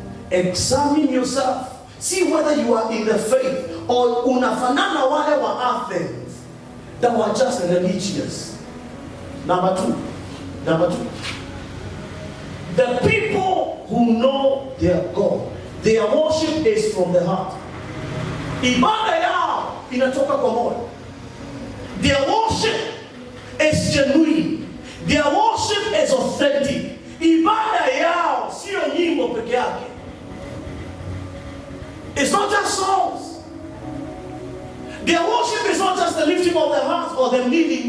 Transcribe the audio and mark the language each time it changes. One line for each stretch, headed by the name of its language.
English: Examine yourself. See whether you are in the faith or
Swahili: unafanana wale wa
English: Athens that were just religious. Number two. The people who know their God, their worship is from the heart.
Swahili: Ibada yao inatoka kwa moyo.
English: Their worship is genuine. Their worship is authentic.
Swahili: Ibada yao sio nyimbo peke yake.
English: It's not just songs. Their worship is not just the lifting of the hands or the kneeling.